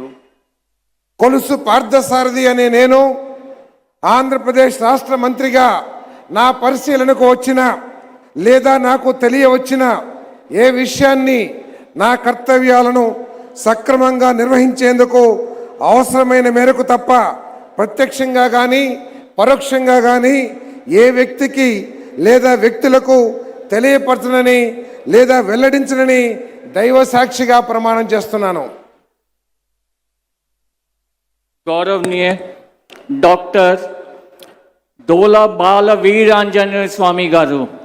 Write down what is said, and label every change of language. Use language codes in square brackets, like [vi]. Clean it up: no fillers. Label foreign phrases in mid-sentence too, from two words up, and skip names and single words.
[te] కొలుసు పార్థసారథి అనే నేను ఆంధ్రప్రదేశ్ రాష్ట్ర మంత్రిగా నా పరిశీలనకు వచ్చిన లేదా నాకు తెలియవచ్చిన ఏ విషయాన్ని నా కర్తవ్యాలను సక్రమంగా నిర్వహించేందుకు అవసరమైన మేరకు తప్ప ప్రత్యక్షంగా కానీ పరోక్షంగా కానీ ఏ వ్యక్తికి లేదా వ్యక్తులకు తెలియపరచనని లేదా వెల్లడించనని దైవ సాక్షిగా ప్రమాణం చేస్తున్నాను. గౌరవనీయ డాక్టర్ దోల బాల వీరాంజనేయ స్వామి గారు,